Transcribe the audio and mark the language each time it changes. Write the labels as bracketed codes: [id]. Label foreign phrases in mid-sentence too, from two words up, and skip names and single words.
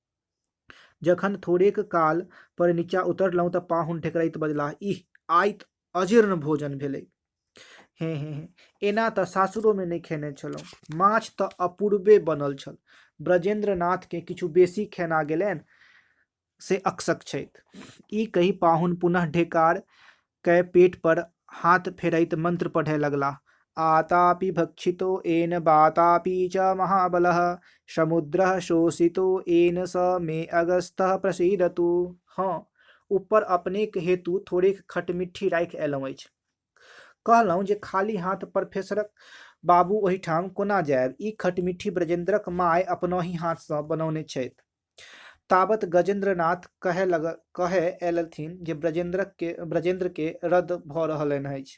[mai] जखन थोड़ेक काल पर नीचाँ उतरलहुँ तऽ पाहुन ढेकरैत बजलाह, इह आइ तऽ अजीर्ण भोजन भेलै। हे, एना तऽ सासुरो में नहि खेने छलहुँ। माछ तऽ अपूर्वे बनल छल। ब्रजेंद्र नाथ के किछु बेसी खेना गेलनि से अकसक छथि। ई कही पाहुन पुनः ढेकार कय पेट पर हाथ फेरैत मंत्र पढ़य लगलाह। [sa] आतापि भक्षितो येन वातापि च महाबलः, समुद्रः शोषितो येन स मे अगस्तः प्रसीदतु। [mai] हाँ, ऊपर अपनेक हेतु थोड़ेक खटमिट्ठी राखि अयलहुँ अछि। कहलहुँ जे खाली हाथ प्रोफेसरक बाबू ओहिठाम कोना जायब? ई खटमिट्ठी ब्रजेंद्रक माय अपनहि हाथ सँ बनौने छथि। ताबत गजेंद्र नाथ कहय अयलथिन जे ब्रजेंद्र के रद्द भऽ रहलनि अछि।